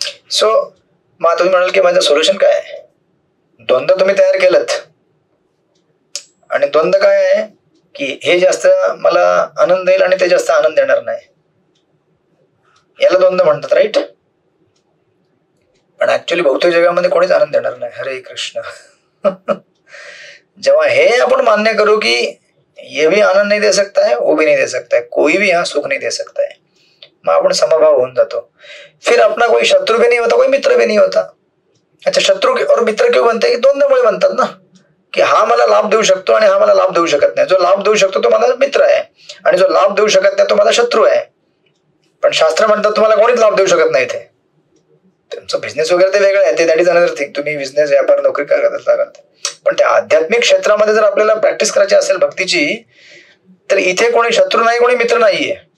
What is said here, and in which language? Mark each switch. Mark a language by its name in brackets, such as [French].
[Marathi] So मग तुम्ही म्हणाल की माझं सोल्युशन काय आहे? द्वंद्व तुम्ही तयार केलं आणि द्वंद्व काय आहे की हे जास्त मला आनंद देईल आणि ते जास्त आनंद देणार नाही, याला द्वंद्व म्हणतात. राईट. पण ऍक्च्युअली बहुतेक जगामध्ये कोणीच आनंद देणार नाही. हरे कृष्ण. जेव्हा हे आपण मान्य करू की [Hindi] ये भी आनंद नहीं दे सकता है, वो भी नहीं दे सकता है, कोई भी यहाँ सुख नहीं दे सकता है, [Marathi] मग आपण समभाव होऊन जातो. [Hindi] फिर अपना कोई शत्रु भी नहीं होता, कोई मित्र भी नहीं होता. अच्छा, शत्रु और मित्र क्यों बनते? [Marathi] की द्वंद्वमुळे बनतात ना, की हा मला लाभ देऊ शकतो आणि हा मला लाभ देऊ शकत नाही. जो लाभ देऊ शकतो तो माझा मित्र आहे आणि जो लाभ देऊ शकत नाही तो माझा शत्रू आहे. पण शास्त्र म्हणतात तुम्हाला कोणीच लाभ देऊ शकत नाही. ते तुमचं बिझनेस वगैरे ते वेगळं आहे, ते [English] That is another thing. [Marathi] तुम्ही बिझनेस, व्यापार, नोकरी करत लागाल. पण त्या आध्यात्मिक क्षेत्रामध्ये जर आपल्याला प्रॅक्टिस करायची असेल भक्तीची, तर इथे कोणी शत्रू नाही, कोणी मित्र नाहीये.